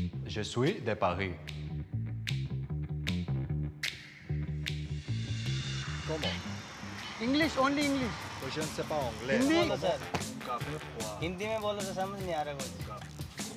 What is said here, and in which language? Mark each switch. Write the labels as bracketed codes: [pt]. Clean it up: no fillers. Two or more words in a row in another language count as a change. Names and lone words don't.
[fr] Je suis de Paris. Comment? [en] English, only English. [fr] Je ne sais pas anglais. [hi] हिंदी [fr] Comment? [hi] सर हिंदी में बोलो तो समझ नहीं आ रहा कुछ